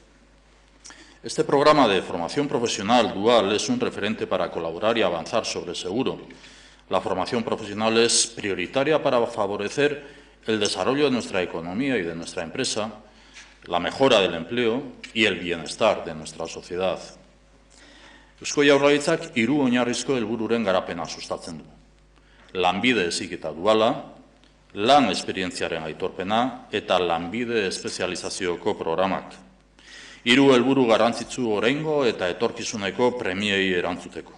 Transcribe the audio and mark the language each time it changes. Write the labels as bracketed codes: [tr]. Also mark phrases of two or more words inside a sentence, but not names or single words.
[es] Este programa de formación profesional dual es un referente para colaborar y avanzar sobre seguro. La formación profesional es prioritaria para favorecer el desarrollo de nuestra economía y de nuestra empresa, la mejora del empleo y el bienestar de nuestra sociedad. [eu] Eusko Jaurlaritzak 3 oinarrizko helbururen garapena sustatzen du. Lanbide heziketa duala, lan esperientziaren aitorpena eta lanbide espezializazioko programak. 3 helburu garrantzitsu oraingo eta etorkizuneko premiei erantzuteko.